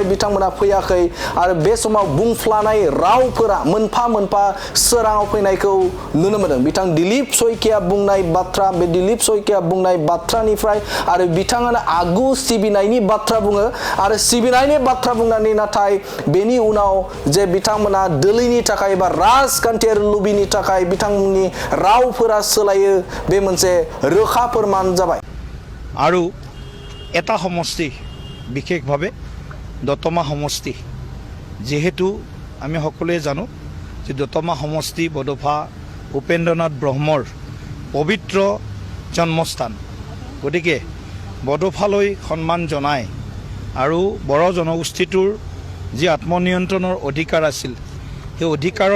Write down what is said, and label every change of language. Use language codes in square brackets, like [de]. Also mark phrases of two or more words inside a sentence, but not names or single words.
[brx] बिथांमोना फैयाखै आरो बे समाव बुंफ्लानाय रावफोरा मोनफा मोनफा सोराङाव फैनायखौ नुनो मोनदों बिथां दिलीप सयकिया बुंनाय बाथ्रा बे दिलीप सयकिया बुंनाय बाथ्रानिफ्राय आरो बिथाङानो आगु सिबिनायनि बाथ्रा बुङो आरो सिबिनायनि बाथ्रा बुंनानै नाथाय बेनि उनाव जे बिथांमोना दोलैनि थाखाय एबा राजखान्थियारि लुबिनि थाखाय बिथांमोननि रावफोरा सोलायो बे मोनसे रोखा फोरमान जाबाय [as] আৰু এটা সমষ্টি বিশেষভাৱে দতমা সমষ্টি যেহেতু আমি সকলোৱে জানো যে দতমা সমষ্টি বডোফা উপেন্দ্ৰনাথ ব্ৰহ্মৰ পবিত্ৰ জন্মস্থান গতিকে বডোফালৈ সন্মান জনাই আৰু বড়ো জনগোষ্ঠীটোৰ যি আত্মনিয়ন্ত্ৰণৰ অধিকাৰ আছিল সেই অধিকাৰৰ